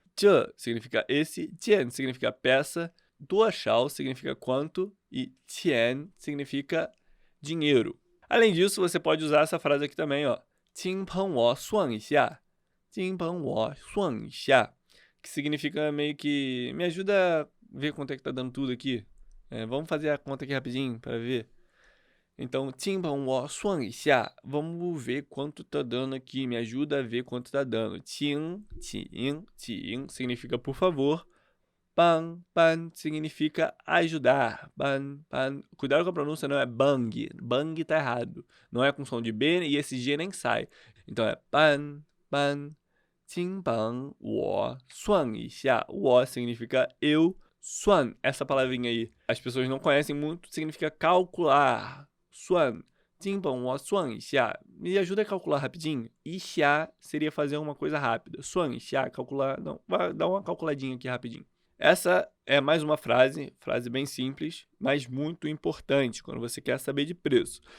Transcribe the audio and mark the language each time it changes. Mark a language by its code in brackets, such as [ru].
[pt] 这 significa esse, 件 significa peça, 多少 significa quanto e 钱 significa dinheiro. Além disso, você pode usar essa frase aqui também, ó. [zh] 请帮我算一下.请帮我算一下. [pt] Que significa meio que me ajuda a ver quanto é que tá dando tudo aqui. Vamos fazer a conta aqui rapidinho para ver. Então, [zh] 请帮我算一下. [pt] Vamos ver quanto tá dando aqui. Me ajuda a ver quanto tá dando. 请 significa por favor. 帮 significa ajudar. 帮 Cuidado com a pronúncia, não é bang. Bang tá errado. Não é com som de B e esse G nem sai. Então é [zh] 帮 请帮我算一下. [pt] 我 significa eu. 算, essa palavrinha aí, as pessoas não conhecem muito, significa calcular. [zh] 算, 请帮我算一下. [pt] Me ajuda a calcular rapidinho. 一下 seria fazer uma coisa rápida. 算一下, calcular, não, vai dar uma calculadinha aqui rapidinho. Essa é mais uma frase bem simples, mas muito importante quando você quer saber de preço.